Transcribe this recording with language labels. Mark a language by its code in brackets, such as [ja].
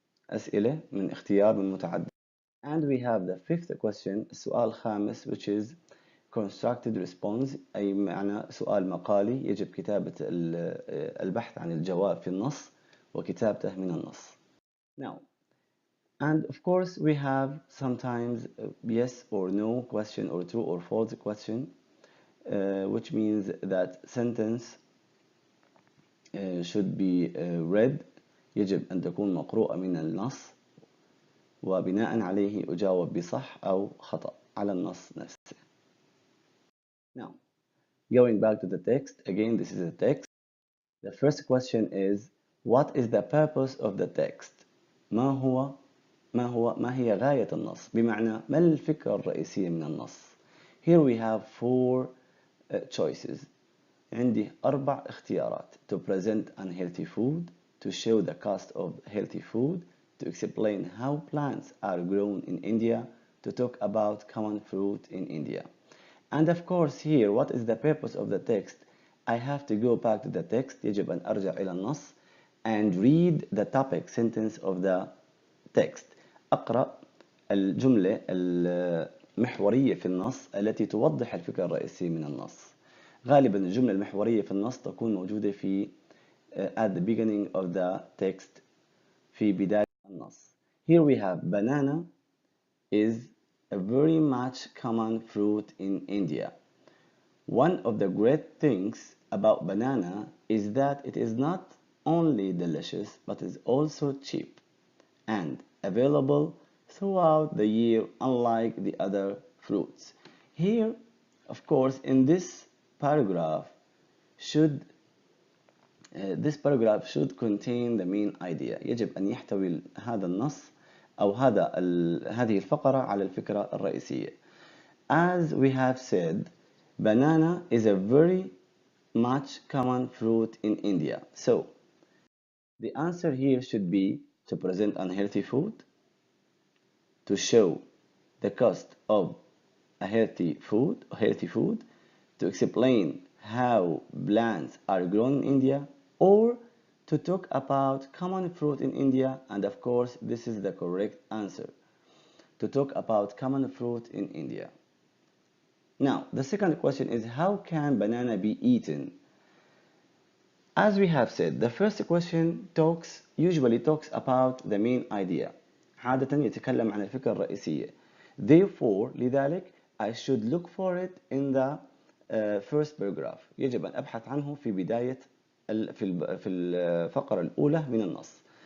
[ar] أسئلة من اختيار من متعدد. [en] And we have the 5th question, [ar] السؤال الخامس, [en] which is constructed response، [ar] أي معنى سؤال مقالي يجب كتابة البحث عن الجواب في النص وكتابته من النص. [en] Now, and of course we have sometimes yes or no question or true or false question, which means that sentence should be read. [ar] يجب أن تكون مقروءة من النص وبناء عليه أجاوب بصح أو خطأ على النص نفسه. [en] Now, going back to the text, again this is a text. The first question is, what is the purpose of the text? [ar] ما هي غاية النص؟ بمعنى ما الفكرة الرئيسية من النص؟ [en] Here we have 4 choices. [ar] عندي 4 اختيارات. [en] To present unhealthy food, to show the cost of healthy food, to explain how plants are grown in India, to talk about common fruit in India. And of course here, what is the purpose of the text? I have to go back to the text. [ar] يجب أن أرجع إلى النص [en] and read the topic sentence of the text. [ar] أقرأ الجملة المحورية في النص التي توضح الفكرة الرئيسية من النص. غالبا الجملة المحورية في النص تكون موجودة في [en] at the beginning of the text، [ar] في بداية النص. [en] Here we have banana is a very much common fruit in India. One of the great things about banana is that it is not only delicious but is also cheap and available throughout the year, unlike the other fruits. Here, of course, in this paragraph should contain the main idea. [ar] يجب أن يحتوي هذا النص أو هذه الفقرة على الفكرة الرئيسية. [en] As we have said, Banana is a very much common fruit in India. So the answer here should be to present unhealthy food, to show the cost of a healthy food, to explain how plants are grown in India, or to talk about common fruit in India, and of course this is the correct answer, to talk about common fruit in India. Now, the second question is how can banana be eaten? As we have said, the first question usually talks about the main idea. [ar] عادة يتكلم عن الفكرة الرئيسية. [en] Therefore, لذلك, I should look for it in the first paragraph. [ar] يجب أن أبحث عنه في بداية في الفقرة الأولى من النص.